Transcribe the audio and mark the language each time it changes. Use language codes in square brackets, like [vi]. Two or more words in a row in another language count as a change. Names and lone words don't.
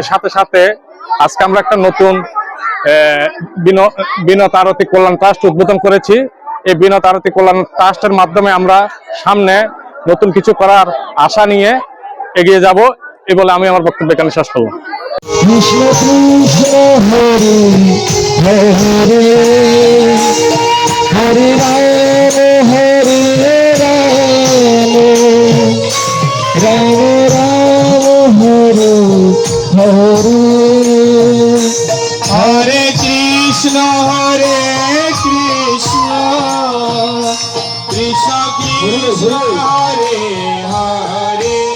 [bn] সাথে সাথে আজকে আমরা একটা নতুন বিনত আরতি কল্যাণ ট্রাস্ট উদ্বোধন করেছি। এই বিনত আরতি কল্যাণ ট্রাস্টের মাধ্যমে আমরা সামনে নতুন কিছু করার আশা নিয়ে এগিয়ে যাব। এই বলে আমি আমার বক্তব্য এখানে শেষ করব। [sa] কৃষ্ণ কৃষ্ণ হরে হরে হরে রাম হরে রাম রাম রাম হরে হরে হরে কৃষ্ণ কৃষ্ণ কৃষ্ণ হরে হরে